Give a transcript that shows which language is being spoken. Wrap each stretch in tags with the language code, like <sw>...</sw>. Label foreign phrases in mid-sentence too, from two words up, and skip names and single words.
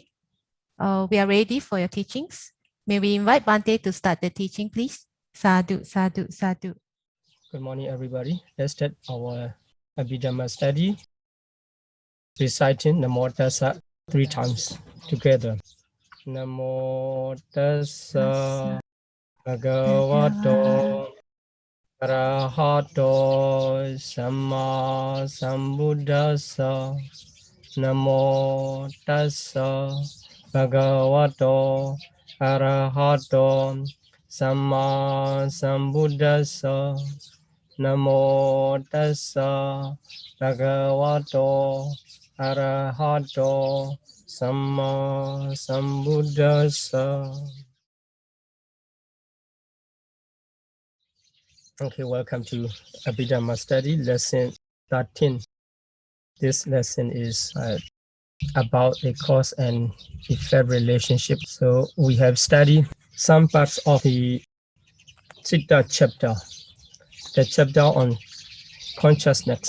<en>We are ready for your teachings. May we invite Bante to start the teaching, please?</en> <pi>Sādhu, Sādhu, Sādhu.</pi> <en>Good morning, everybody. Let's start our Abhidhamma study, reciting</en> <pi>Namo Tassa</pi> <en>3 times together.</en> <pi>Namo Tassa Bhagavato Arahato Samma Sambuddhassa. Namo Tassa Bhagavato Arahato Samma Sambuddhassa. Namo Tassa Bhagavato Arahato Samma Sambuddhassa.</pi> <en>Okay, welcome to Abhidhamma study, lesson 13. This lesson is about a cause and effect relationship. So we have studied some parts of the Citta chapter, the chapter on consciousness.</en>